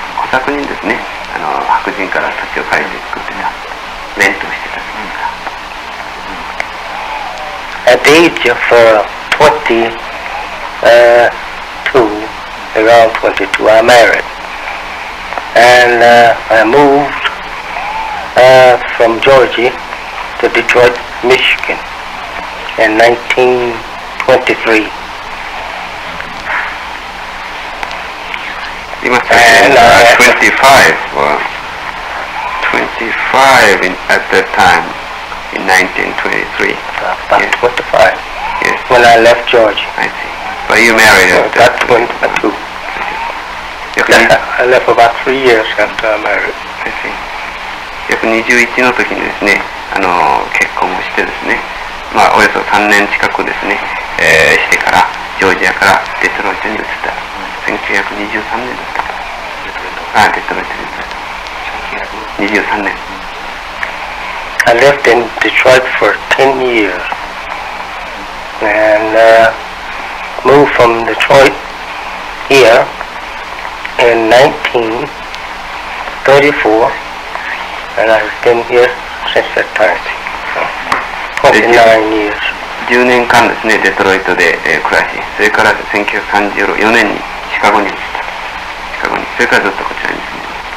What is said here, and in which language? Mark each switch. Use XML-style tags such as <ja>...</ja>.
<ja>小作人ですね。白人から土地を借りて作ってた。レントをしてた。</ja> <en>At the age of 22, around 22, I married. And I moved from Georgia to Detroit, Michigan in 1923. You must have been 25 at that time in 1923. About Yes. 25 Yes, when I left Georgia. I see. But you married at About 22. 約に I left about 3 years after I married. I see.</en> <ja>約21の時にですね、結婚をしてですね、まあおよそ3年近くですね、してからジョージアからデトロイトに移った。 1923年だったかな。デトロイトに移った。23年。</ja> <en>I lived in Detroit for 10 years and moved from Detroit here in 1934, and I've been here since that time. 49 years.</en> <ja>10年間ですね、デトロイトで、暮らし、それから1934年にシカゴに移った。シカゴに。それからずっとこちらに住んでいます。</ja>